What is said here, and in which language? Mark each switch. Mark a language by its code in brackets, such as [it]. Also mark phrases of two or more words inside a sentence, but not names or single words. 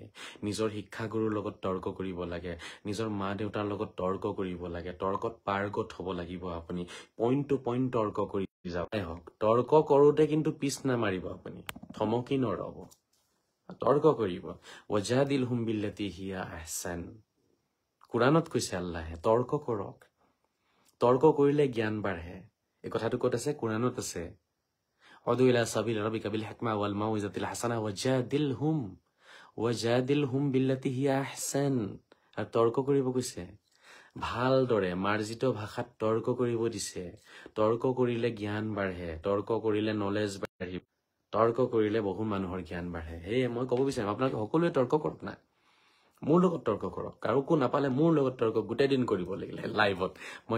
[as] নিজৰ শিক্ষাগুৰুৰ লগত তৰ্ক কৰিব লাগে নিজৰ মা দেউতাৰ লগত তৰ্ক কৰিব লাগে তৰ্কত পাৰ্গত হ'ব লাগিব আপুনি [en] point to point [as] তৰ্ক কৰি যাই হওক তৰ্ক কৰোঁতে কিন্তু পিছ নামাৰিব আপুনি থমকি নৰব তৰ্ক কৰিব [ar] وجادلهم بالتي هي أحسن [as] কুৰাণত কৈছে আল্লাহে তৰ্ক কৰক তৰ্ক কৰিলে জ্ঞান বাঢ়ে এই কথাটো ক'ত আছে কুৰাণত আছে [ar] ادع إلى سبيل ربك بالحكمة والموعظة الحسنة وجادلهم بالتي هي أحسن [as] আৰু তৰ্ক কৰিব কৈছে ভালদৰে মাৰ্জিত ভাষাত তৰ্ক কৰিব দিছে তৰ্ক কৰিলে জ্ঞান বাঢ়ে তৰ্ক কৰিলে নলেজ বাঢ়িব তৰ্ক কৰিলে বহু মানুহৰ জ্ঞান বাঢ়ে সেয়ে মই ক'ব বিচাৰিম আপোনালোকে সকলোৱে তৰ্ক কৰক না মোৰ লগত তৰ্ক কৰক কাৰোকো নাপালে মোৰ লগত তৰ্ক গোটেই দিন কৰিব লাগিলে লাইভত মই